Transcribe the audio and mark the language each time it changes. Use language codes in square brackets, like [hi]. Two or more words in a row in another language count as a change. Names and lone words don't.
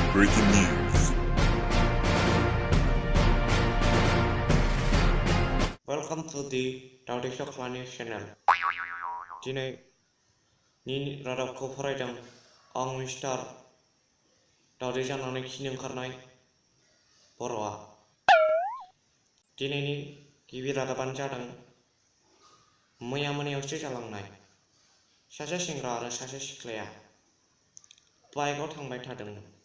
[en] Breaking news. Welcome to the Daudi Shokmani channel. [brx] दिनै नि रादाबखौ फरायदों आं मिस्टार दावदै जानानै खिनो ओंखारनाय बर'आ। दिनैनि गिबि रादाबानो जादों मैया मोनायावसो जालांनाय सासे सेंग्रा आरो सासे सिख्लाया बाइकआव थांबाय थादोंमोन।